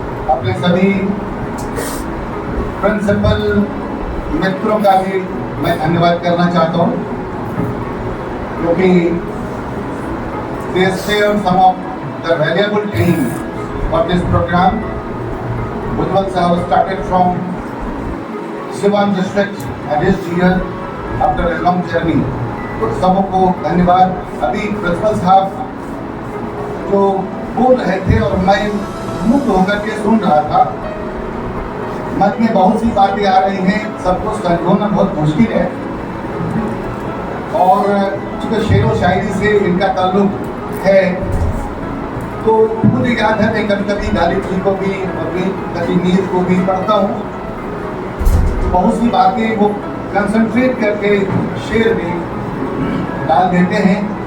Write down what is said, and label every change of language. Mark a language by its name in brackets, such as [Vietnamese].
[Hindi] अपने सभी प्रिंसिपल मित्रों का भी मैं धन्यवाद करना चाहता हूँ, क्योंकि [English] they shared some of the valuable things for this program. Ujjwal sir started from Siwan district and is here after a long journey. [Hindi] तो सबको धन्यवाद। अभी प्रिंसिपल साहब जो बोल रहे थे और मैं मुक्त होकर के सुन रहा था, मन में बहुत सी बातें आ रही हैं, सबको संजोना बहुत मुश्किल है, और चूँकि शेर व शायरी से इनका ताल्लुक है, तो मुझे याद है मैं कभी कभी गालिब जी को भी और कभी मीर को भी पढ़ता हूँ, बहुत सी बातें वो कंसंट्रेट करके शेर में डाल देते हैं।